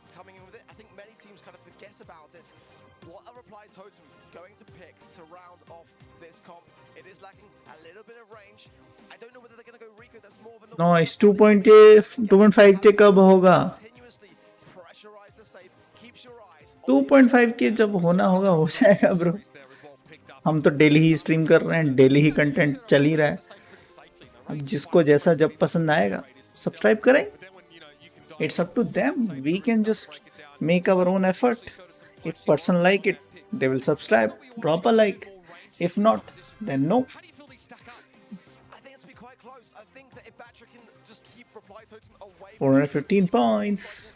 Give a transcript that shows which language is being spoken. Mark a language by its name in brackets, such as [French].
[English] Coming in with it, I think many teams kind of forget about it. What a reply totem going to pick to round off this comp. It is lacking a little bit of range. I don't know whether they're going to go Rico. That's more of a [Hindi] No, इस 2.5K कब होगा? [English] continuously pressurize the safe. Keeps your eyes [Hindi] 2.5K जब होना होगा हो जाएगा bro. हम तो डेली ही स्ट्रीम कर रहे हैं, डेली ही कंटेंट चल ही रहा है. अब जिसको जैसा जब पसंद आएगा सब्सक्राइब करें. [English] It's up to them. We can just make our own effort. If person like it, they will subscribe, drop a like. If not, then no. How do you feel these stack up? I think it's going to be quite close. I think that if Batra can just keep reply totem away from 415 points.